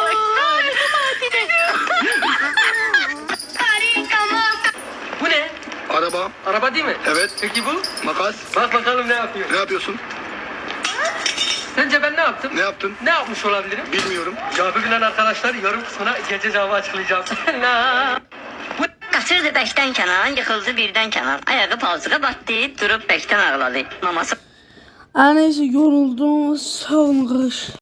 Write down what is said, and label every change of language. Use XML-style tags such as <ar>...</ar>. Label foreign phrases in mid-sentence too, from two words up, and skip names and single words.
<tr>Bu ne? Araba. Araba değil mi? Evet. Peki bu? Makas. Bak bakalım ne yapıyor. Ne yapıyorsun? Sence ben ne yaptım? Ne yaptın? Ne yapmış olabilirim? Bilmiyorum. Cevabı bilen arkadaşlar yorum kısmına gece cevabı açıklayacağım.</tr> <az>Qaçırdı bəkdən kənar, yıxıldı birdən kənar. Ayağı palçığa batdı, durub bəkdən ağladı.</az> <tr>Maması Neyse yoruldum. Sağ olun arkadaşlar.</tr>